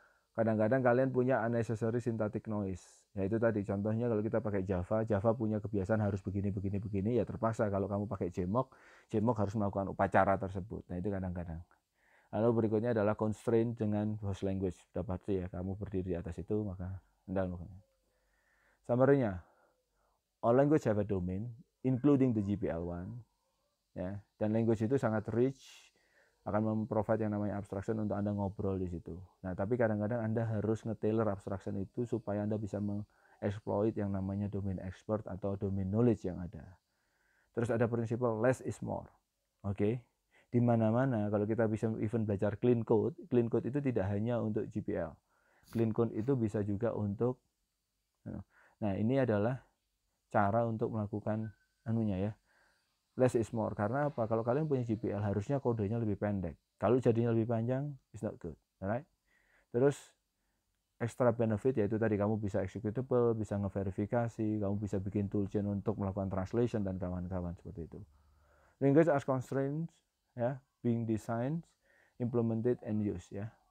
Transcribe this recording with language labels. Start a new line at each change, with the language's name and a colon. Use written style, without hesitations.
Indonesian: Kadang-kadang kalian punya
English: unnecessary syntactic noise.
Indonesian: Ya itu tadi contohnya kalau kita pakai Java punya kebiasaan harus begini ya terpaksa kalau kamu pakai JMock harus melakukan upacara tersebut. Nah itu kadang-kadang. Lalu berikutnya adalah constraint dengan host language. Sudah pasti ya kamu berdiri di atas itu maka Anda melakukan.
English: Summary-nya, all language have a domain including the GPL one.
Indonesian: Ya, dan language itu sangat rich, akan memprovide yang namanya abstraction untuk Anda ngobrol di situ. Nah, tapi kadang-kadang Anda harus nge-tailor abstraction itu supaya Anda bisa mengeksploit yang namanya domain expert atau domain knowledge yang ada. Terus ada prinsip less is more. Oke. Di mana-mana kalau kita bisa even belajar clean code itu tidak hanya untuk GPL. Clean code itu bisa juga untuk ini adalah cara untuk melakukan ya. Less is more. Karena apa? Kalau kalian punya GPL harusnya kodenya lebih pendek. Kalau jadinya lebih panjang,
English: it's not good. Alright?
Indonesian: Terus extra benefit yaitu tadi kamu bisa executable, bisa ngeverifikasi, kamu bisa bikin toolchain untuk melakukan translation dan kawan-kawan seperti itu.
English: Language as constraints ya, being designed, implemented and used ya.